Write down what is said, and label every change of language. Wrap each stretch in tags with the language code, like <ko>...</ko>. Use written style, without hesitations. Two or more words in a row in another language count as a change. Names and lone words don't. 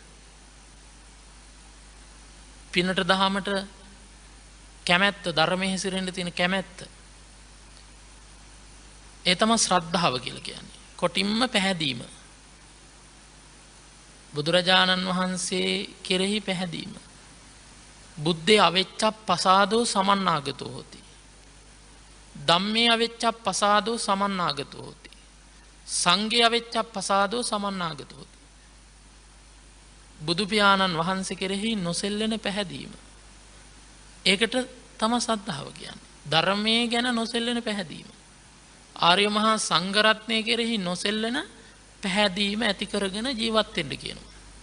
<si>පිනට දහමට කැමැත්ත, ධර්මයේ හැසිරෙන්න තියෙන කැමැත්ත, ඒ තමයි ශ්‍රද්ධාව කියලා කියන්නේ. කොටින්ම පැහැදීම. බුදුරජාණන් වහන්සේ කෙරෙහි පැහැදීම.</si> <pi>බුද්ධේ අවෙච්චප්පසාදෝ සමන්නාගතෝ හොති. ධම්මේ අවෙච්චප්පසාදෝ සමන්නාගතෝ හොති. සංඝේ අවෙච්චප්පසාදෝ සමන්නාගතෝ හොති.</pi> <si>බුදු පියාණන් වහන්සේ කෙරෙහි නොසෙල්ලෙන පැහැදීම. ඒකට තමයි සද්ධාව කියන්නේ. ධර්මයේ ගැන නොසෙල්ලෙන පැහැදීම. ආර්ය මහා සංඝරත්නය කෙරෙහි නොසෙල්ලෙන පැහැදීම ඇති කරගෙන ජීවත් වෙන්න කියනවා.</si>